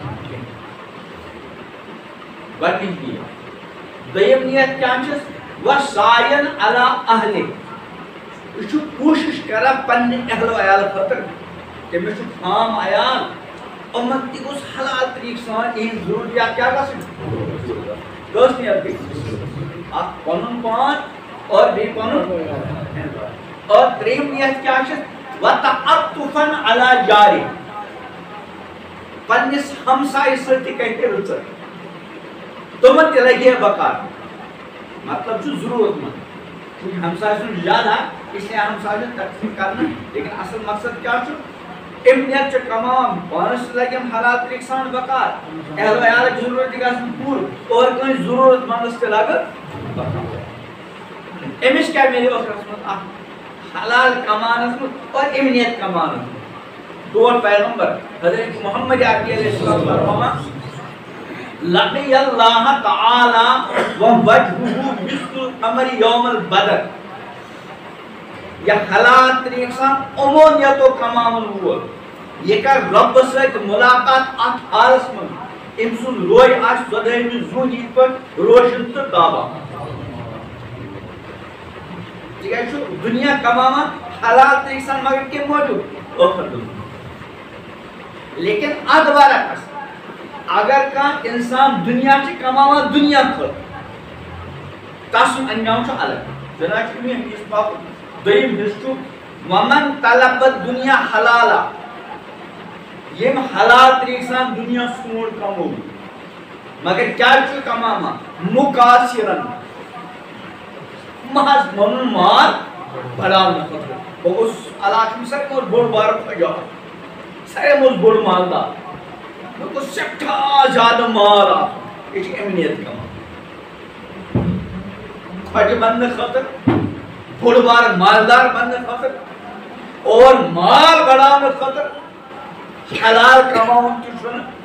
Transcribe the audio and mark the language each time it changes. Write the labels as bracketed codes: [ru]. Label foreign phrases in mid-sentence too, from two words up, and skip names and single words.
[ks] گۄڈنِچ نیت دوٚیِم نیت کیا چھس [ar] وسعین علی اہلہِ [ks] یہ چھُ کوٗشِش کران پننہِ اہل و عیال خٲطرٕ تٔمِس چھُ خام عیال یِمن تہِ گوٚژھ حلال طریقہٕ سان یِہنٛز ضروٗریات کیٛاہ گژھٕنۍ کٔژ نیت گٔے اکھ پنُن پان اور بیٚیہِ پنُن اور ترٛیٚیِم نیت کیٛاہ چھِ [ar] وتعطفا علی جاری [ks] پننِس ہمسایہِ سۭتۍ تہِ کَرِ رٕژر تِمن تہِ لگہِ ہے بکار مطلب چھُ ضروٗرت منٛد چونکہ ہمسایہِ سُنٛد زیادٕ اس لیے ہمسایہِ سُنٛد تقسیٖم کرنہٕ لیکن اصل مقصد کیٛاہ چھُ امہِ نیت چھِ کماوان پانس تہِ لگٮ۪م حلال طریقہٕ سان بکار اہل و عیالٕچ ضروٗرت تہِ گژھن پوٗرٕ اور کٲنٛسہِ ضروٗرت منٛدس تہِ لگہٕ أمِس کیٛاہ میلہِ ٲخرس منٛز اکھ حلال کمانس منٛز اور امہِ نیت کمانس منٛز طور پیغمبر حضرت محمد عربی علیہ السلام فرماوان [ar] لقی اللہ تعالی ووجہہ مثل قمر یوم البدر [ks] یہ حلال طریقہ سان عمومیت و کماون وول یہ کر رب سۭتۍ ملاقات اتھ حالس منٛز أمۍ سُنٛد روے آسہِ ژۄدہمہِ زوٗن یِتھ پٲٹھۍ روشن تہٕ تابان تِکیٛازِ چھُ دُنیا کماوان حلال طریقہٕ سان مگر کمہِ موٗجوٗب ٲخرت لیکن اتھ برعکس اگر کانٛہہ انسان دنیا چھِ کماوان دنیا خٲطرٕ تس سُنٛد انجام چھُ الگ چنانچہ امی حدیث پاک دوٚیِم حصہٕ چھُ [ar] ومن طلب الدنیا حلالا [ks] ییٚمۍ حلال طریقہٕ سان دنیا سونٛڈ کموو مگر کیٛازِ چھُ کماوان مُقاصِرن محض پنُن مال بڑاونہٕ خٲطرٕ بہٕ گوٚژھُس علاقس منٛز ساروٕے کھۄتہٕ بوٚڑ بارٕ فجار ساروٕے منٛز بوٚڑ مالدار مےٚ گوٚژھ سٮ۪ٹھاہ زیادٕ مال آسُن یہِ چھِ اَمہِ نیت کماوان خۄجہِ بننہٕ خٲطرٕ بوٚڑ بارٕ مالدار بننہٕ خٲطرٕ اور مال بڑاونہٕ خٲطرٕ حلال کماوُن تہِ چھُنہٕ